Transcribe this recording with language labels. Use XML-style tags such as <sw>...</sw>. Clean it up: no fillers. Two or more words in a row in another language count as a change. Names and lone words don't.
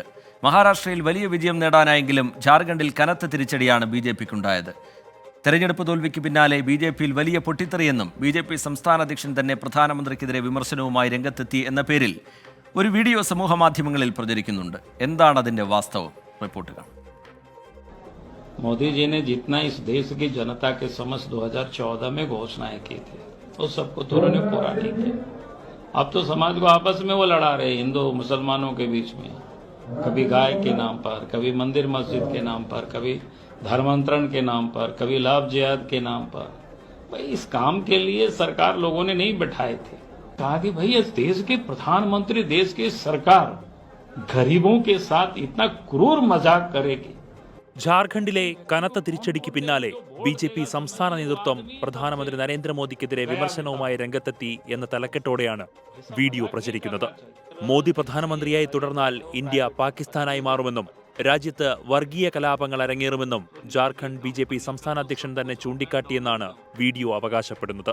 <ml>മഹാരാഷ്ട്രയിൽ വലിയ വിജയം നേടാനായെങ്കിലും ജാർഖണ്ഡിൽ കനത്ത തിരിച്ചടിയാണ് BJPക്കുണ്ടായത്. തെരഞ്ഞെടുപ്പ് തോൽവിക്ക് പിന്നാലെ BJPയിൽ വലിയ പൊട്ടിത്തെറിയെന്നും BJP സംസ്ഥാന അധ്യക്ഷൻ തന്നെ പ്രധാനമന്ത്രിക്കെതിരെ വിമർശനവുമായി രംഗത്തെത്തി എന്ന പേരിൽ ഒരു വീഡിയോ സമൂഹമാധ്യമങ്ങളിൽ പ്രചരിക്കുന്നുണ്ട്. എന്താണ് അതിന്റെ വാസ്തവം? റിപ്പോർട്ട് കാണാം.</ml> <hi>मोदी जी ने जितना इस देश की जनता के समक्ष 2014 में घोषणाएं की थी उस सबको तो उन्होंने पूरा नहीं किया. अब तो समाज को आपस में वो लड़ा रहे हिंदू मुसलमानों के बीच में, कभी गाय के नाम पर, कभी मंदिर मस्जिद के नाम पर, कभी धर्मांतरण के नाम पर, कभी लाभ जिहाद के नाम पर. भाई इस काम के लिए सरकार लोगों ने नहीं बैठाए थे. कहा कि भाई इस देश के प्रधानमंत्री, देश की सरकार गरीबों के साथ इतना क्रूर मजाक करेगी.</hi> <ml>ജാർഖണ്ഡിലെ കനത്ത തിരിച്ചടിക്ക് പിന്നാലെ BJP സംസ്ഥാന നേതൃത്വം പ്രധാനമന്ത്രി നരേന്ദ്രമോദിക്കെതിരെ വിമർശനവുമായി രംഗത്തെത്തി എന്ന തലക്കെട്ടോടെയാണ് വീഡിയോ പ്രചരിക്കുന്നത്. മോദി പ്രധാനമന്ത്രിയായി തുടർന്നാൽ ഇന്ത്യ പാകിസ്ഥാനായി മാറുമെന്നും രാജ്യത്ത് വർഗീയ കലാപങ്ങൾ അരങ്ങേറുമെന്നും ജാർഖണ്ഡ് BJP സംസ്ഥാന അധ്യക്ഷൻ തന്നെ ചൂണ്ടിക്കാട്ടിയെന്നാണ് വീഡിയോ അവകാശപ്പെടുന്നത്.</ml>